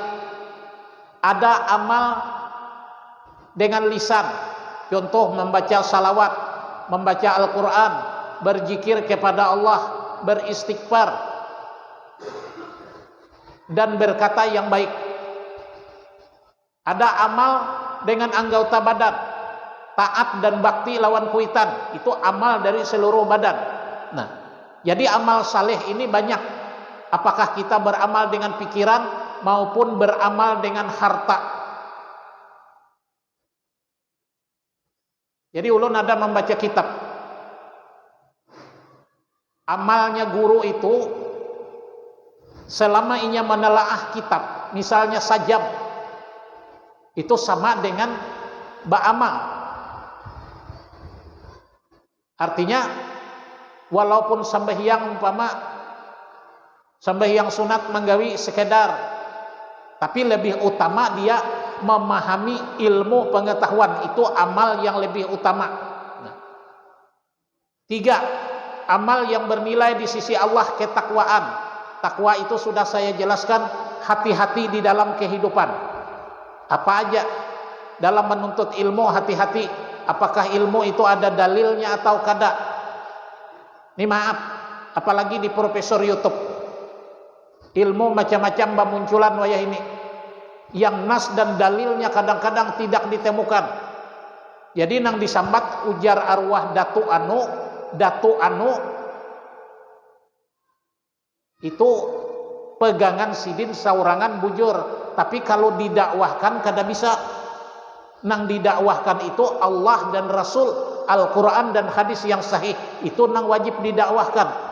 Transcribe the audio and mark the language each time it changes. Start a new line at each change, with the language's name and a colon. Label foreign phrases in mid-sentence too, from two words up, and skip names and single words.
Indonesian: Ada amal dengan lisan, contoh membaca salawat, membaca Al-Quran, berzikir kepada Allah, beristighfar, dan berkata yang baik. Ada amal dengan anggota badan, taat dan bakti
Banjar: lawan kuitan,
Indonesian: itu amal dari seluruh badan. Nah, jadi amal saleh ini banyak. Apakah kita beramal dengan pikiran maupun beramal dengan harta.
Banjar: Jadi ulun ada membaca kitab.
Indonesian: Amalnya guru itu selama inya menelaah kitab, misalnya sajam, itu sama dengan ba'amal. Artinya walaupun sembahyang umpama sembahyang sunat menggawi sekedar, tapi lebih utama dia memahami ilmu pengetahuan, itu amal yang lebih utama. Nah, tiga, amal yang bernilai di sisi Allah, ketakwaan. Takwa itu sudah saya jelaskan, hati-hati di dalam kehidupan. Apa aja dalam menuntut ilmu, hati-hati. Apakah ilmu itu ada dalilnya atau kada? Ini maaf, apalagi di profesor YouTube, ilmu macam-macam bermunculan wayah ini, yang nas dan dalilnya kadang-kadang tidak ditemukan.
Banjar: Jadi nang disambat ujar arwah datu anu itu pegangan sidin saurangan bujur, tapi kalau didakwahkan kada bisa.
Indonesian: Nang didakwahkan itu Allah dan Rasul, Al-Quran dan hadis yang sahih, itu nang wajib didakwahkan.